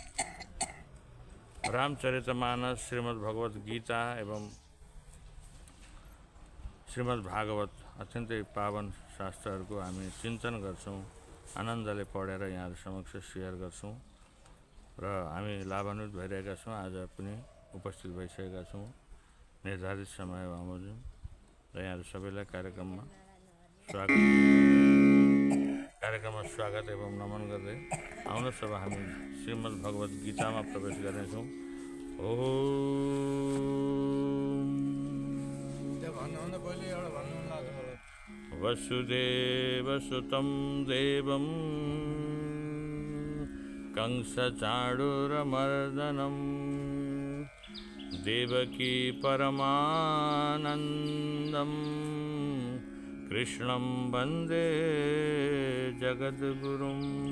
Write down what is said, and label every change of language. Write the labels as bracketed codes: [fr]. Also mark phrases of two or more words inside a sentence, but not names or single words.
[ne] रामचरितमानस, श्रीमद् भगवत गीता एवं श्रीमद् भागवत अत्यन्तै पावन शास्त्रहरूको हामी चिन्तन गर्छौँ, आनन्दले पढेर यहाँहरू समक्ष सेयर गर्छौँ र हामी लाभान्वित भइरहेका छौँ। आज पनि उपस्थित भइसकेका छौँ निर्धारित समय बमोजिम र यहाँहरू सबैलाई कार्यक्रममा स्वागत एवं नमन गर्दै आउनुहोस् अब हामी श्रीमद् भगवत गीतामा प्रवेश गर्नेछौँ। [sa] वसुदेवसुतं देवं कंसचाणूरमर्दनं देवकी परमानन्दं कृष्णं वन्दे जगद्गुरुम्।